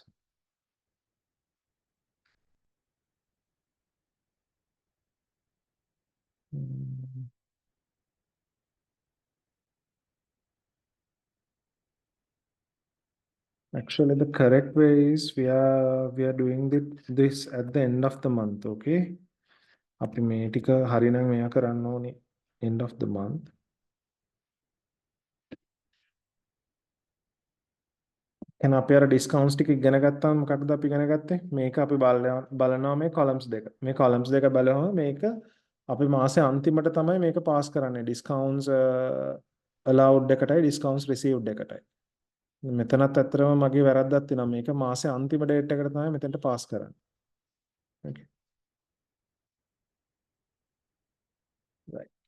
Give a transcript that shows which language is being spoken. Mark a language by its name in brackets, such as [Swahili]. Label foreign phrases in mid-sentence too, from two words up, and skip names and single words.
[English] Actually, the correct way is we are doing this at the end of the month, okay? [Sinhala] අපි මේ ටික හරිනම් මෙයා කරන්න ඕනේ [English] end of the month. [Sinhala] එහෙනම් අපි අර discounts ටික ඉගෙන ගත්තාම මොකක්ද අපි ඉගෙන ගත්තේ? මේක අපි බලනවා මේ columns දෙක. මේ columns දෙක බලවම මේක අපි මාසේ අන්තිමට තමයි මේක pass කරන්නේ. [English] discounts allowed [Sinhala] එකටයි [English] discounts received [Sinhala] එකටයි. මෙතනත් ඇත්තටම මගේ වැරද්දක් තියෙනවා. මේක මාසේ අන්තිම date එකට තමයි මෙතනට pass කරන්නේ. Okay. [English] Right.